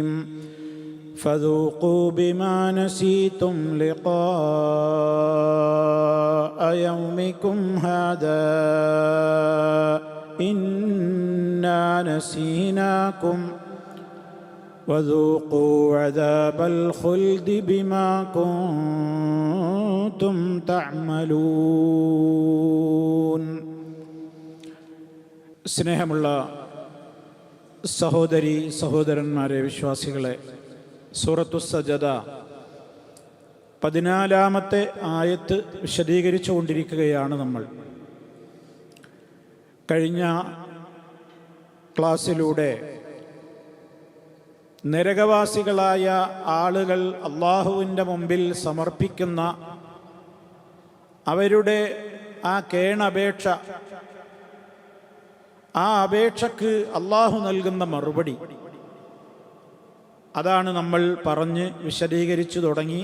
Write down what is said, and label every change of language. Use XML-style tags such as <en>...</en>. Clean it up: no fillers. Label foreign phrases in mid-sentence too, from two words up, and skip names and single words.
<ar>فذوقوا بما نسيتم لقاء يومكم هذا إنا نسيناكم وذوقوا عذاب الخلد بما كنتم تعملون.</ar> <ml>സ്നേഹമുള്ള സഹോദരി സഹോദരന്മാരെ, വിശ്വാസികളെ, സൂറത്തു സജദ 14-ാമത്തെ ആയത്ത് വിശദീകരിച്ചു കൊണ്ടിരിക്കുകയാണ് നമ്മൾ. കഴിഞ്ഞ ക്ലാസ്സിലൂടെ നരകവാസികളായ ആളുകൾ അള്ളാഹുവിൻ്റെ മുമ്പിൽ സമർപ്പിക്കുന്ന അവരുടെ ആ കേണപേക്ഷ, ആ അപേക്ഷക്ക് അള്ളാഹു നൽകുന്ന മറുപടി, അതാണ് നമ്മൾ പറഞ്ഞ് വിശദീകരിച്ചു തുടങ്ങി.</ml>